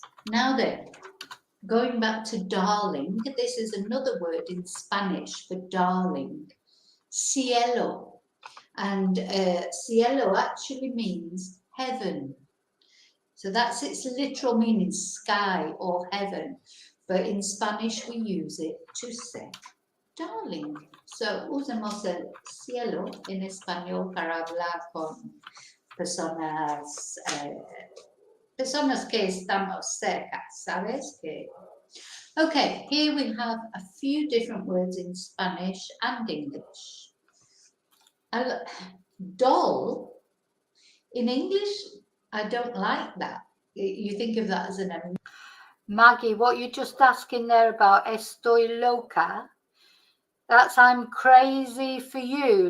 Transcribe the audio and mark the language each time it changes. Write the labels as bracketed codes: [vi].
[en] Now then, going back to darling, this is another word in Spanish for darling. Cielo. And cielo actually means heaven. So that's its literal meaning, sky or heaven. But in Spanish, we use it to say darling. [es] So usamos el cielo en español para hablar con personas, personas que estamos cerca, ¿sabes? [en] Okay, here we have a few different words in Spanish and English. Doll, in English, I don't like that. You think of that as an... Maggie, what you're just asking there about [es] estoy loca, [en] that's I'm crazy for you.